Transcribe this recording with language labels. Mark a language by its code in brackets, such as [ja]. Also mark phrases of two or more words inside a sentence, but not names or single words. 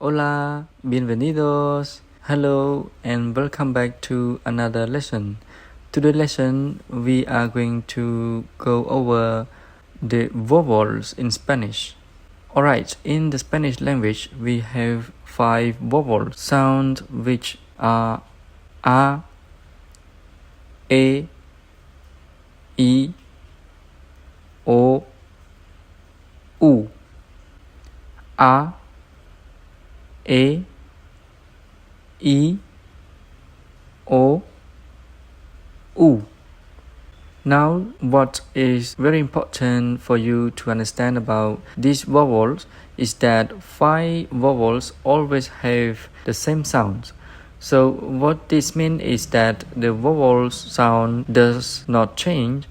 [es] Hola, bienvenidos. [en] Hello and welcome back to another lesson. Today's lesson we are going to go over the vowels in Spanish. Alright, in the Spanish language we have 5 vowel sounds which are A, E, I, O, U. A, E, I, O, U. Now, what is very important for you to understand about these vowels is that 5 vowels always have the same sound. So what this means is that the vowel sound does not change.